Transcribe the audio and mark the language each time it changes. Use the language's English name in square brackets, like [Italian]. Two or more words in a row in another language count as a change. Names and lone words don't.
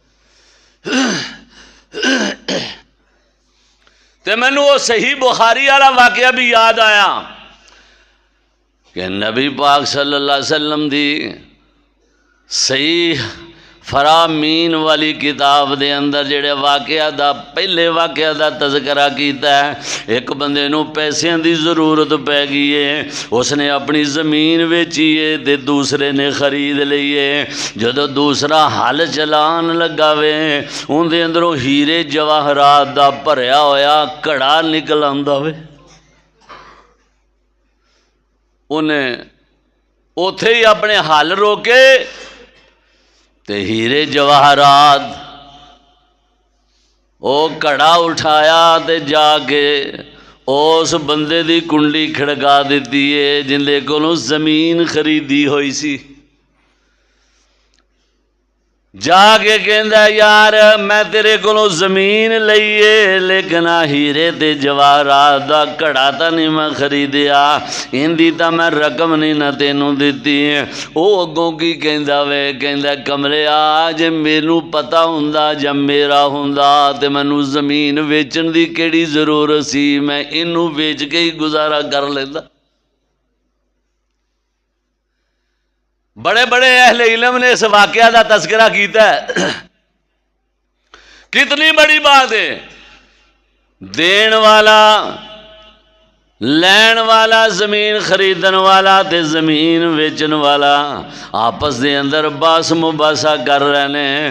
[Punjabi] تے مینوں وہ صحیح بخاری والا واقعہ بھی یاد آیا کہ نبی پاک صلی اللہ علیہ وسلم دی صحیح فرامین والی کتاب دے اندر جڑے واقعہ دا پہلے واقعہ دا تذکرہ کیتا ہے، ایک بندے نو پیسیاں دی ضرورت پہ گئی ہے، اس نے اپنی زمین ویچی ہے تے دوسرے نے خرید لی ہے۔ جدو دوسرا حل چلان لگا وے ان دے اندروں ہیرے جواہرات دا بھریا ہویا کڑا نکل آندا وے، انہیں اوتھے ہی اپنے حل روکے تے ہیرے جواہرات او کڑا اٹھایا تے جا کے اس بندے دی کنڈی کھڑکا دیتی ہے جندے کولوں زمین خریدی ہوئی سی۔ جا کے کہندا یار میں تیرے کولوں زمین لئیے لیکن ہیرے تے جواہرات دا کڑا تا نہیں میں خریدیا، اندی تا میں رقم نہیں نہ تینوں دیتی۔ او اگوں کی کہندا وے، کہندا کمرے آج مینوں پتہ ہوندا جب میرا ہوندا تے مینوں زمین ویچن دی کیڑی ضرورت سی، میں اینوں ویچ کے ہی گزارا کر لیندا۔ بڑے بڑے اہل علم نے اس واقعہ کا تذکرہ کیتا ہے۔ کتنی بڑی بات ہے، دین والا لین والا، زمین خریدن والا تے زمین ویچن والا آپس دے اندر باس مباحثہ کر رہے ہیں۔